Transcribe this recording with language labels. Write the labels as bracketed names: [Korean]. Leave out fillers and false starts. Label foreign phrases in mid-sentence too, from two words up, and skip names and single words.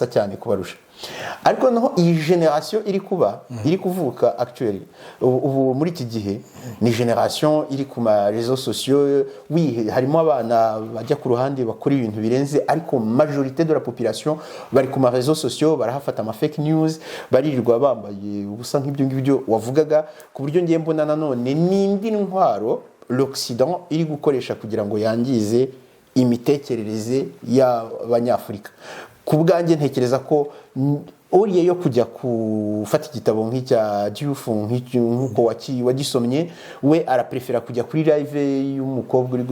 [Kinyarwanda] cyane kubarusha ariko no iyi generation iri kuvuka actually ubu muri iki gihe ni generation iri ku ma [French] réseaux sociaux [Kinyarwanda] harimo abana bajya ku ruhande bakora ibintu birenze ariko [French] majorité de la population [Kinyarwanda] bari ku ma [French] réseaux sociaux [Kinyarwanda] barahafata ama [English] fake news [Kinyarwanda] baririrwa bambaye ubusa nk'ibyo ngibyo wavugaga ku buryo ngiye mbona nanone n'indi ntwaro l'Occident iri gukoresha kugira ngo yangize imitekerereze y'abanyafrika ku bwanjye ntekereza ko oriye yo kujya gufata igitabo nk'icya Diouf nk'uko wagisomye we araprefera kujya kuri live y'umukobwa uri